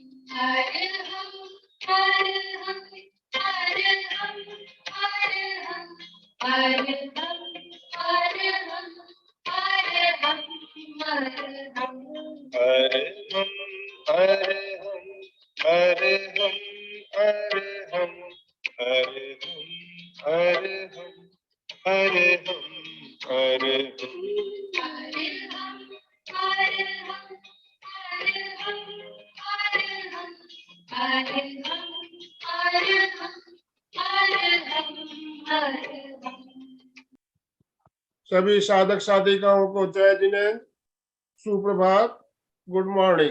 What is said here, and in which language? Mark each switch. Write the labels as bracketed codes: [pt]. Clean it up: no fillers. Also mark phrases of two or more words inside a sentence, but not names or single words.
[pra] अरहं अरहं अरहं अरहं अरहं अरहं अरहं अरहं [hi] सभी साधक साधिकाओं को जय जिनेन्द्र, सुप्रभात, [en] good morning.